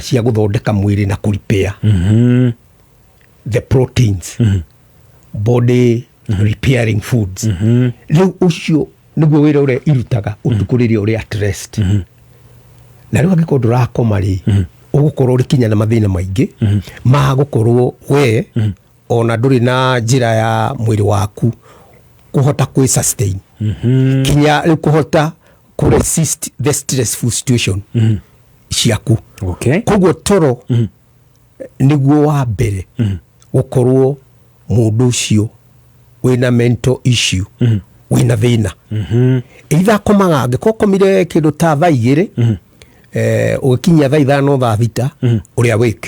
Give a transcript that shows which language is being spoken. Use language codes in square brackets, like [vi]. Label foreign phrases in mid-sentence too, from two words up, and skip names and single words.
[ki] cia guthondeka mwiri na kurepair [en] the proteins body repairing foods [ki] riu ucio niguo wira uria irutaga utuku riria uri [en] at rest [ki] na riu angiko ndurakoma ri ugukorwo uri kinya na mathina maingi ma gukorwo we ona nduri na njira ya mwiri waku kuhota kwi sustain kinya riu kuhota ku [en] resist the stressful situation [ki] ciaku. Koguo toro niguo wa mbere gukorwo mundu ucio wina [en] mental issue [ki] wina thina either komaga angiko komire kindu ta thaa 2 ugikinya thaa 5 thaa 6 uria wake